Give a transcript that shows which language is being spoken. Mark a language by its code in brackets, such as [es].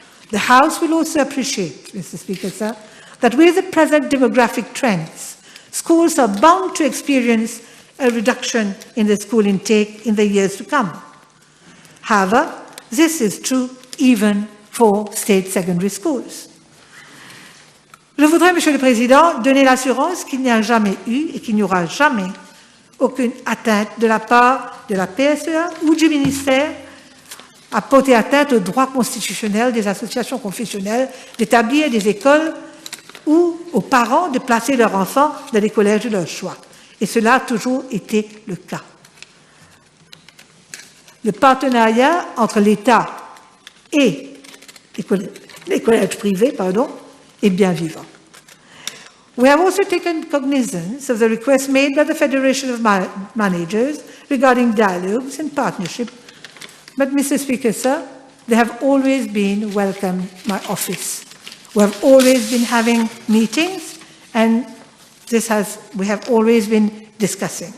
[en] The House will also appreciate, Mr. Speaker, sir, that with the present demographic trends, schools are bound to experience a reduction in the school intake in the years to come. However, this is true even for state secondary schools. [fr] Je voudrais, Monsieur le Président, donner l'assurance qu'il n'y a jamais eu et qu'il n'y aura jamais aucune atteinte de la part de la PSEA ou du ministère à porter atteinte au droit constitutionnel des associations confessionnelles d'établir des écoles ou aux parents de placer leurs enfants dans des collèges de leur choix. Et cela a toujours été le cas. Le partenariat entre l'État et les collèges privés, est bien vivant. [en] We have also taken cognizance of the request made by the Federation of Managers regarding dialogues and partnership. But, Mr. Speaker, sir, they have always been welcome my office. We have always been having meetings, and we have always been discussing.